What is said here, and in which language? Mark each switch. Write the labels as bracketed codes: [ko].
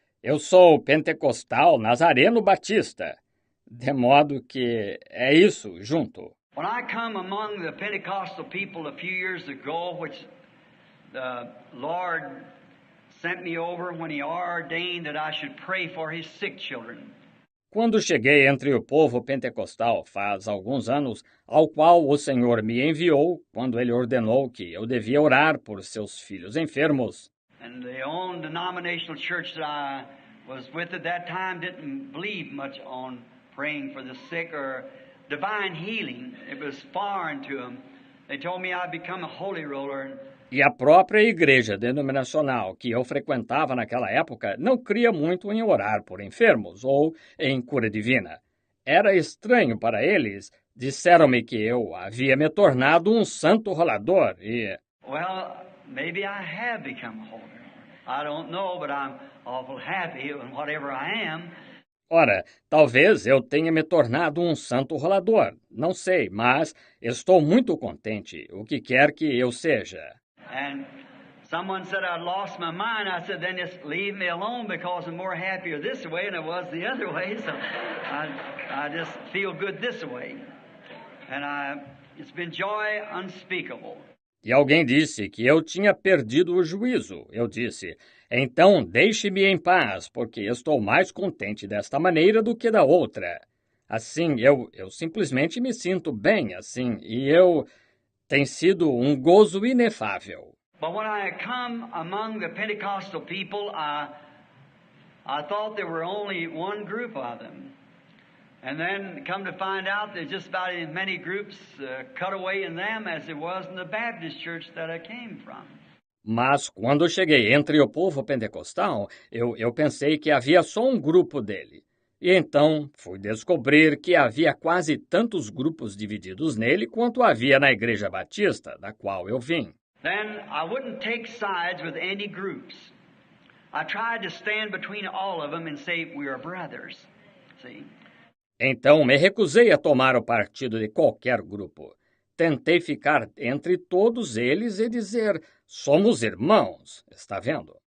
[pt] Eu sou pentecostal nazareno batista. De modo que é isso, junto. [en] When I come among the Pentecostal people a few years ago, which the Lord sent me over when He ordained that I should pray for His sick children. [pt] Quando cheguei entre o povo pentecostal faz alguns anos, ao qual o Senhor me enviou, quando Ele ordenou que eu devia orar por seus filhos enfermos. [en] And the own denominational church that I was with at that time didn't believe much on praying for the sick or divine healing. It was foreign to them. They told me I'd become a holy roller. [pt] E a própria igreja denominacional que eu frequentava naquela época não cria muito em orar por enfermos ou em cura divina. Era estranho para eles. Disseram-me que eu havia me tornado um santo rolador e... [en] Well, maybe I have become a holy roller. I don't know, but I'm awful happy in whatever I am. [pt] Ora, talvez eu tenha me tornado um santo rolador. Não sei, mas estou muito contente, o que quer que eu seja. [en] And someone said I'd lost my mind. I said, then just leave me alone because I'm more happier this way than I was the other way. So I just feel good this way. And it's been joy unspeakable. [pt] E alguém disse que eu tinha perdido o juízo. Eu disse, então deixe-me em paz, porque estou mais contente desta maneira do que da outra. Assim, eu simplesmente me sinto bem assim, e tem sido um gozo inefável. [en] But when I come among the Pentecostal people, I thought there were only one group of them. And then come to find out there's just about as many groups cut away in them as there was in the Baptist church that I came from. [pt] Mas quando cheguei entre o povo pentecostal, eu pensei que havia só um grupo dele. E então fui descobrir que havia quase tantos grupos divididos nele quanto havia na Igreja Batista, da qual eu vim. [en] Then I wouldn't take sides with any groups. I tried to stand between all of them and say we are brothers. See? [pt] Então me recusei a tomar o partido de qualquer grupo. Tentei ficar entre todos eles e dizer, somos irmãos, está vendo?